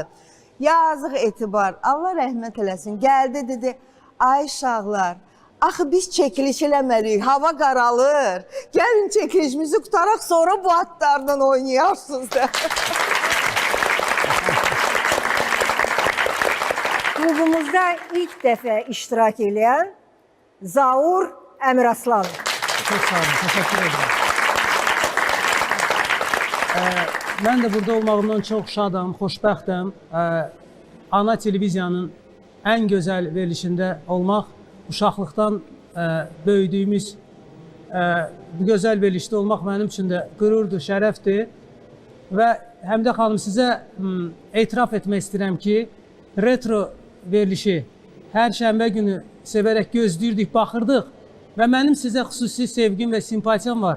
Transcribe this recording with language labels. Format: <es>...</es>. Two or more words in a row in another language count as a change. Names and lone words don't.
<az>Yazıq Etibar, Allah rəhmət eləsin, gəldi dedi, ay uşaqlar, axı biz çəkiliş eləməliyik, hava qaralır, gəlin çəkilişimizi qutaraq, sonra bu atlardan oynayarsınız da. klubumuzda ilk dəfə iştirak edən Zaur Əmiraslan.</az> <tr>Çok sağ olun, teşekkür ederim. Ben de burada</tr> <az>olmağımdan çok şadam, xoşbəxtəm. Ana televiziyanın</az> <tr>en güzel</tr> <az>verilişinde olmaq, uşaqlıqdan böyüdüyümüz bu gözəl verilişdə olmaq mənim üçün də qürurdur, şərəfdir. Və Həmidə xanım, sizə etiraf etmək istəyirəm ki, retro verilişi hər şənbə günü sevərək gözləyirdik, baxırdıq və mənim sizə xüsusi sevgim və simpatiyam var.</az>